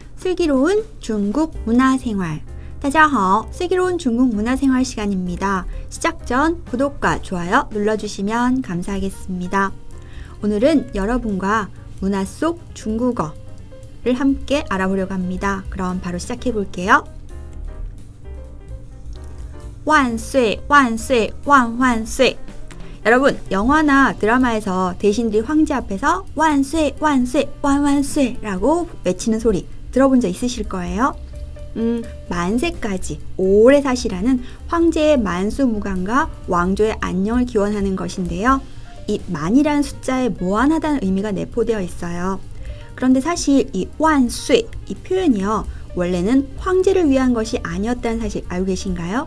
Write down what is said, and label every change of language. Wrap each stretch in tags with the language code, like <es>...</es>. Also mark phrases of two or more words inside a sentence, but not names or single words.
<ko>슬기로운 중국 문화생활.</ko> <zh>大家好,</zh> <ko>슬기로운 중국 문화생활 시간입니다. 시작 전 구독과 좋아요 눌러주시면 감사하겠습니다. 오늘은 여러분과 문화 속 중국어를 함께 알아보려고 합니다. 그럼 바로 시작해 볼게요.</ko> <zh>万岁万岁万万岁.</zh> <ko>여러분, 영화나 드라마에서 대신들이 황제 앞에서</ko> <zh>万岁万岁万万岁</zh> <ko>라고 외치는 소리 들어본 적 있으실 거예요. 만세까지 오래 사시라는 황제의 만수무강과 왕조의 안녕을 기원하는 것인데요. 이 만이라는 숫자에 무한하다는 의미가 내포되어 있어요. 그런데 사실 이 완岁, 이 표현이요, 원래는 황제를 위한 것이 아니었다는 사실 알고 계신가요?</ko>